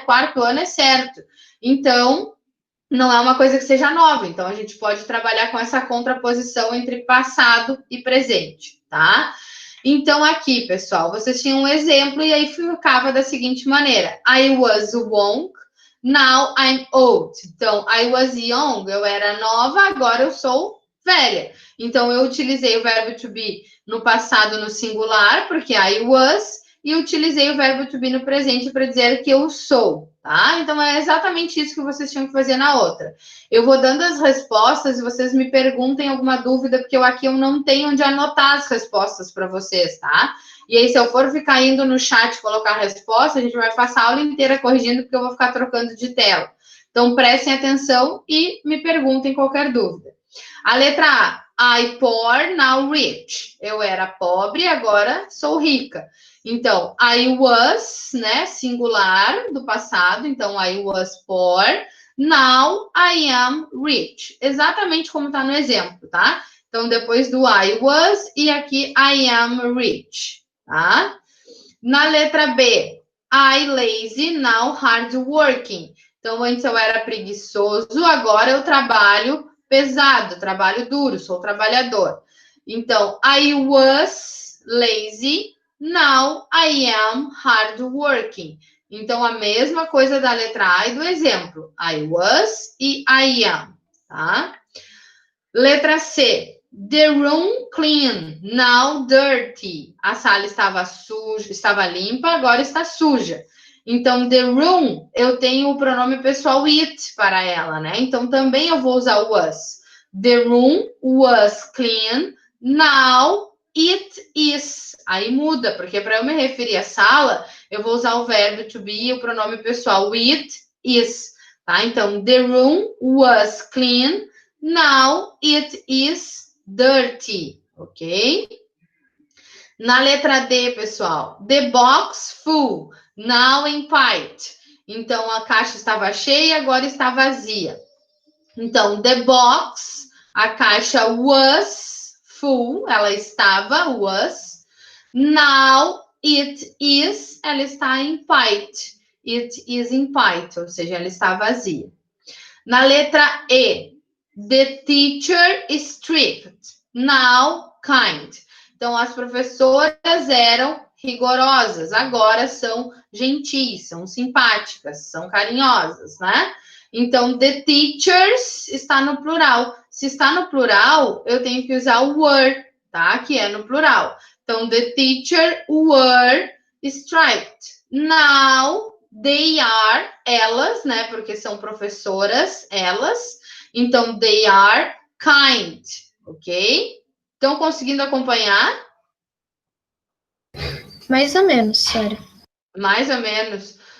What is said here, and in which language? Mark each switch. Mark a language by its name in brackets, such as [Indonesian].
[Portuguese] Quarto ano é certo. Então, não é uma coisa que seja nova. Então, a gente pode trabalhar com essa contraposição entre passado e presente, tá? Então, aqui, pessoal, vocês tinham um exemplo e aí ficava da seguinte maneira. [English] I was young, now I'm old. [Portuguese] Então, [English] I was young, [Portuguese] eu era nova, agora eu sou velha. Então, eu utilizei o verbo to be no passado no singular, porque [English] I was, [Portuguese] e utilizei o verbo to be no presente para dizer que eu sou, tá? Então, é exatamente isso que vocês tinham que fazer na outra. Eu vou dando as respostas e vocês me perguntem alguma dúvida, porque eu não tenho onde anotar as respostas para vocês, tá? E aí, se eu for ficar indo no chat colocar a resposta, a gente vai passar a aula inteira corrigindo, porque eu vou ficar trocando de tela. Então, prestem atenção e me perguntem qualquer dúvida. A letra A, [English] I poor, now rich. [Portuguese] Eu era pobre, agora sou rica. Então, [English] I was, [Portuguese] né, singular do passado. Então, [English] I was poor. Now, I am rich. [Portuguese] Exatamente como está no exemplo, tá? Então, depois do [English] I was [Portuguese] e aqui [English] I am rich, [Portuguese] tá? Na letra B, [English] I lazy, now hard working. [Portuguese] Então, antes eu era preguiçoso, agora eu trabalho pesado, trabalho duro, sou trabalhador. Então, [English] I was lazy, now I am hard working. [Portuguese] Então, a mesma coisa da letra A e do exemplo. [English] I was [Portuguese] e [English] I am, [Portuguese] tá? Letra C. [English] The room clean, now dirty. [Portuguese] A sala estava suja, estava limpa, agora está suja. Então, [English] the room, [Portuguese] eu tenho o pronome pessoal it para ela, né? Então, também eu vou usar o was. [English] The room was clean, now it is. [Portuguese] Aí muda, porque para eu me referir à sala, eu vou usar o verbo to be e o pronome pessoal [English] it is, [Portuguese] tá? Então, [English] the room was clean, now it is dirty, ok? [Portuguese] Na letra D, pessoal, [English] the box full, now empty. [Portuguese] Então, a caixa estava cheia, agora está vazia. Então, [English] the box, [Portuguese] a caixa [English] was full, [Portuguese] ela estava, was. [English] Now it is, [Portuguese] ela está empty. [English] It is empty, [Portuguese] ou seja, ela está vazia. Na letra E, [English] the teacher is strict, now kind. [Portuguese] Então, as professoras eram rigorosas, agora são gentis, são simpáticas, são carinhosas, né? Então, [English] the teachers [Portuguese] está no plural. Se está no plural, eu tenho que usar o were, tá? Que é no plural. Então, [English] the teacher were strict. Now, they are, [Portuguese] elas, né? Porque são professoras, elas. Então, [English] they are kind, [Portuguese] ok? Estão conseguindo acompanhar? Mais ou menos, Sara. Mais ou menos.